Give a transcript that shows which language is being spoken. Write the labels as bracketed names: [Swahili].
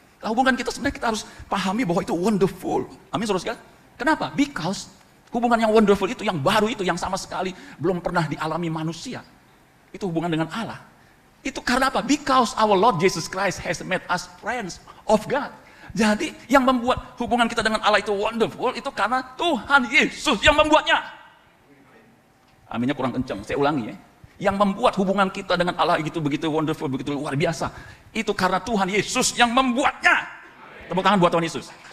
[Indonesian] Nah, hubungan kita sebenarnya kita harus pahami bahwa itu wonderful. Amin saudara sekalian. Kenapa? Because hubungan yang wonderful itu, yang baru itu, yang sama sekali belum pernah dialami manusia. Itu hubungan dengan Allah. Itu karena apa? [English] Because our Lord Jesus Christ has made us friends of God. [Indonesian] Jadi yang membuat hubungan kita dengan Allah itu wonderful itu karena Tuhan Yesus yang membuatnya. Aminnya kurang kencang, saya ulangi ya. Yang membuat hubungan kita dengan Allah itu begitu wonderful, begitu luar biasa. Itu karena Tuhan Yesus yang membuatnya. Tepuk tangan buat Tuhan Yesus.